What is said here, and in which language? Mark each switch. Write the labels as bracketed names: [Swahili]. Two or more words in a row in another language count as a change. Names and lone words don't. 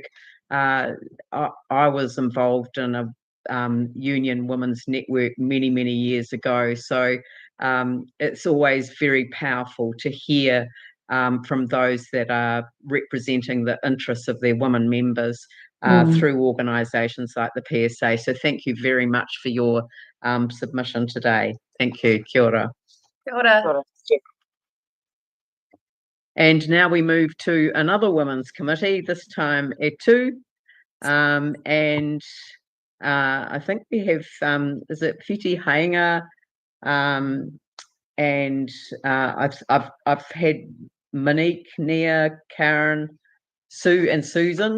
[English] I was involved in a union women's network many, many years ago, so it's always very powerful to hear from those that are representing the interests of their women members through organisations like the PSA. So thank you very much for your submission today. Thank you. [Māori] Kia ora. Kia ora. Kia ora. [English] And now we move to another women's committee, this time E2. And I think we have, is it Wheeti, Haenga? And I've had Monique, Nia, Karen, Sue and Susan.